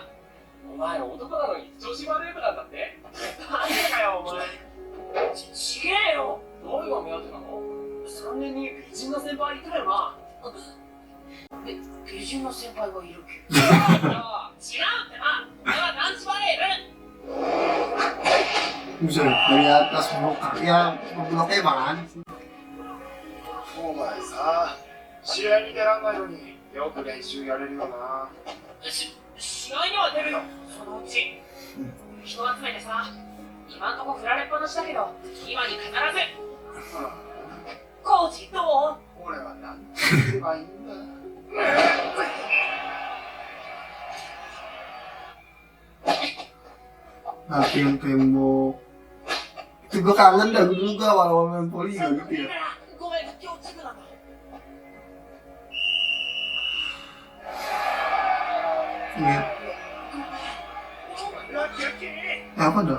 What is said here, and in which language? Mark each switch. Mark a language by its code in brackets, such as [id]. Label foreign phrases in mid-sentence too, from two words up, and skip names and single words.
[ja] お前男なのに女子バレー部なんだって？なんでかよ、お前。ちげえよ。誰が目当てなの？3年に美人の先輩いたよな。美人の先輩がいるけど。違うってな。俺は男子バレー部。 [id] Buset, dari atas blok ya, bloknya mana sih? [ja] お前さ、試合に出らんないのによく練習やれるよな。試合には出るよ、そのうち。人集めてさ、今んとこ振られっぱなしだけど、今に必ず。コーチどう？俺は何て言えばいいんだ。 [id] Latihan tembok. Itu gue kangen dah, dulu gue awal-awal main poli gak gitu ya. [ja] ごめん、今日チームなんだ。 [id] Iya. Apa dah?